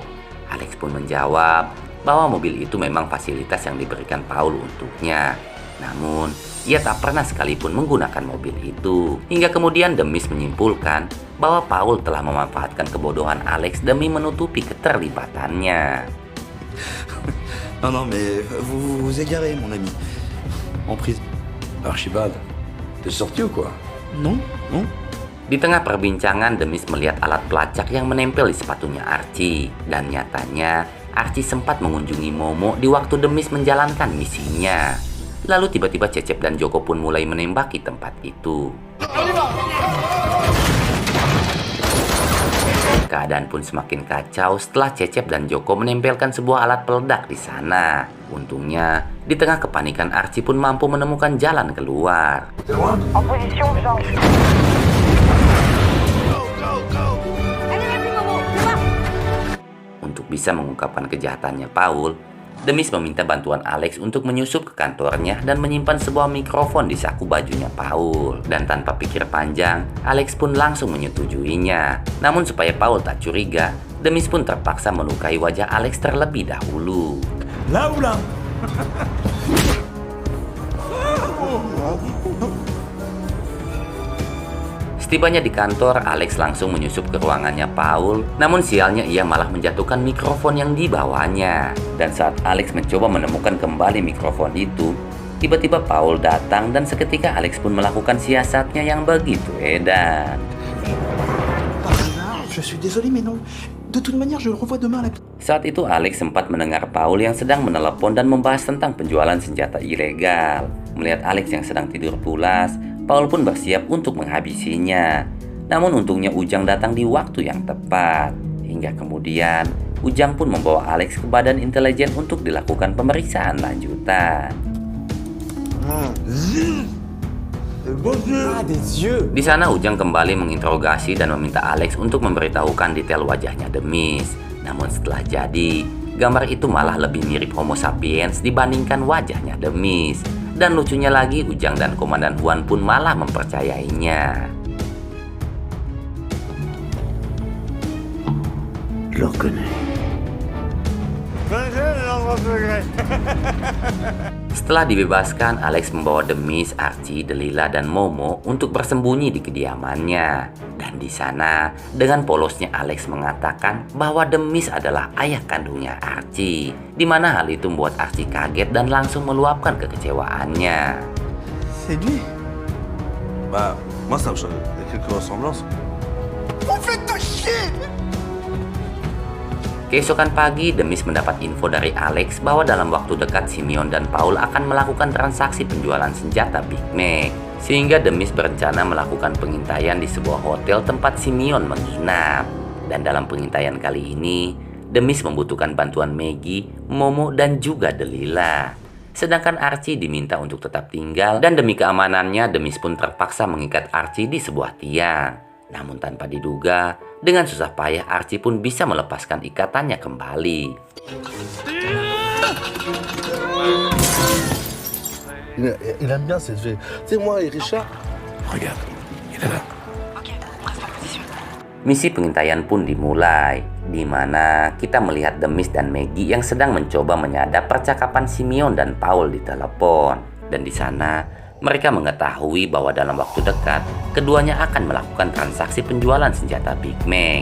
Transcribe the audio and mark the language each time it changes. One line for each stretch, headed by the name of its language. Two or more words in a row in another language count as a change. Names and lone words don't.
Indonesian: Alex pun menjawab bahwa mobil itu memang fasilitas yang diberikan Paul untuknya. Namun, ia tak pernah sekalipun menggunakan mobil itu. Hingga kemudian Demis menyimpulkan bahwa Paul telah memanfaatkan kebodohan Alex demi menutupi keterlibatannya.
French: Non, mais vous vous égarez, mon ami. En prison. Archibald, t'es sorti ou quoi? Non, non.
Indonesian: Di tengah perbincangan, Demis melihat alat pelacak yang menempel di sepatunya Archie. Dan nyatanya, Archie sempat mengunjungi Momo di waktu Demis menjalankan misinya. Lalu tiba-tiba Cecep dan Joko pun mulai menembaki tempat itu. Keadaan pun semakin kacau setelah Cecep dan Joko menempelkan sebuah alat peledak di sana. Untungnya, di tengah kepanikan Archie pun mampu menemukan jalan keluar.
French: En position urgence.
Indonesian: Untuk bisa mengungkapkan kejahatannya Paul, Demis meminta bantuan Alex untuk menyusup ke kantornya dan menyimpan sebuah mikrofon di saku bajunya Paul. Dan tanpa pikir panjang, Alex pun langsung menyetujuinya. Namun supaya Paul tak curiga, Demis pun terpaksa melukai wajah Alex terlebih dahulu.
French: Là ou là?
Indonesian: Setibanya di kantor, Alex langsung menyusup ke ruangannya Paul. Namun sialnya ia malah menjatuhkan mikrofon yang dibawanya. Dan saat Alex mencoba menemukan kembali mikrofon itu, tiba-tiba Paul datang dan seketika Alex pun melakukan siasatnya yang begitu edan.
French: Je suis désolé, mais non. De toute manière, je le revois demain.
Indonesian: Saat itu Alex sempat mendengar Paul yang sedang menelepon dan membahas tentang penjualan senjata ilegal. Melihat Alex yang sedang tidur pulas, Paul pun bersiap untuk menghabisinya. Namun untungnya Ujang datang di waktu yang tepat. Hingga kemudian, Ujang pun membawa Alex ke badan intelijen untuk dilakukan pemeriksaan lanjutan. Di sana Ujang kembali menginterogasi dan meminta Alex untuk memberitahukan detail wajahnya Demis. Namun setelah jadi, gambar itu malah lebih mirip Homo sapiens dibandingkan wajahnya Demis. Dan lucunya lagi, Ujang dan Komandan Juan pun malah mempercayainya.
French: Je le reconnais.
Indonesian: Setelah dibebaskan, Alex membawa Demis, Archie, Delila, dan Momo untuk bersembunyi di kediamannya. Dan di sana, dengan polosnya Alex mengatakan bahwa Demis adalah ayah kandungnya Archie, di mana hal itu membuat Archie kaget dan langsung meluapkan kekecewaannya.
French: C'est lui. Bah, moi ça me choque. Il y a quelques ressemblances.
Indonesian: Keesokan pagi, Demis mendapat info dari Alex bahwa dalam waktu dekat Simeon dan Paul akan melakukan transaksi penjualan senjata Big Mac. Sehingga Demis berencana melakukan pengintaian di sebuah hotel tempat Simeon menginap. Dan dalam pengintaian kali ini, Demis membutuhkan bantuan Maggie, Momo, dan juga Delila. Sedangkan Archie diminta untuk tetap tinggal dan demi keamanannya, Demis pun terpaksa mengikat Archie di sebuah tiang. Namun tanpa diduga, dengan susah payah Archie pun bisa melepaskan ikatannya kembali.
French: Il aime bien cette fille. Tu sais, moi et Richard. Regarde, il est là.
Indonesian: Misi pengintaian pun dimulai, di mana kita melihat Demis dan Maggie yang sedang mencoba menyadap percakapan Simeon dan Paul di telepon. Dan di sana, mereka mengetahui bahwa dalam waktu dekat, keduanya akan melakukan transaksi penjualan senjata Big Mac.